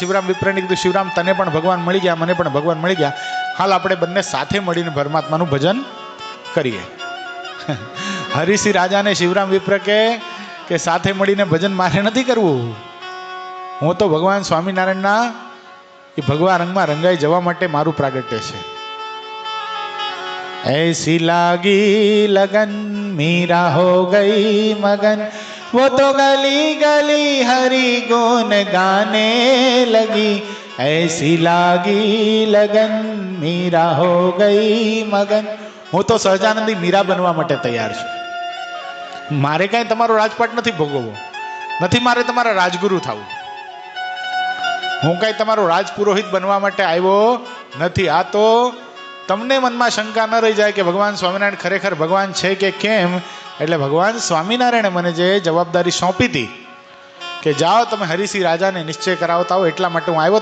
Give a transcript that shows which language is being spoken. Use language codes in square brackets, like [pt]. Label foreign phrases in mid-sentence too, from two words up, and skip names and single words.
[gu] શિવરામ વિપ્રને કીધું, શિવરામ તને પણ ભગવાન મળી ગયા, મને પણ ભગવાન મળી ગયા, હાલ આપણે બંને સાથે મળીને પરમાત્માનું ભજન કરીએ. હરિસિંહ રાજાને શિવરામ વિપ્ર કે સાથે મળીને ભજન મારે નથી કરવું, હું તો ભગવાન સ્વામિનારાયણના એ ભગવા રંગમાં રંગાઈ જવા માટે મારું પ્રાગટ્ય છે. [hi] ऐसी लागी लगन मीरा हो गई मगन, वो तो गली गली हरि गुण गाने लगी. ऐसी लागी लगन मीरा हो गई मगन. [gu] હું તો સહજાનંદી મીરા બનવા માટે તૈયાર છું. મારે કાંઈ તમારો રાજપાટ નથી ભોગવવો, નથી મારે તમારા રાજગુરુ થવું, હું કાંઈ તમારો રાજપુરોહિત બનવા માટે આવ્યો નથી. આ તો તમને મનમાં શંકા ન રહી જાય કે ભગવાન સ્વામિનારાયણ ખરેખર ભગવાન છે કે કેમ, એટલે ભગવાન સ્વામિનારાયણે મને જે જવાબદારી સોંપી હતી કે જાઓ તમે હરિસિંહ રાજાને નિશ્ચય કરાવતા હો, એટલા માટે હું આવ્યો.